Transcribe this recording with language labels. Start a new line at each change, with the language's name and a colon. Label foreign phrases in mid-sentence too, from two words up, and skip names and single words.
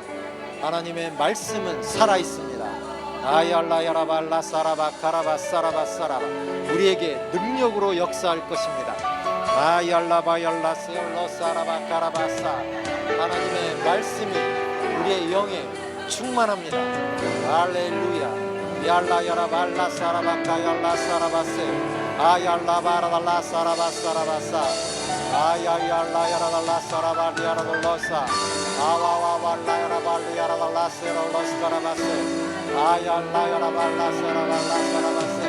Korean: 하나님의 말씀은 살아있습니다. 아얄라야라발라사라바카라바사라바사라바. 우리에게 능력으로 역사할 것입니다. 아얄라바얄라세올로사라바카라바사. 하나님의 말씀이 우리의 영에 충만합니다. 할렐루야. Yalla yara balla sarabaka yalla sarabase. Ayalla barala sarabasa. Ayalla yara la sarabali yara losa. Awa walla yara bali yara la serolos karabase. Ayalla yara balla sarabase.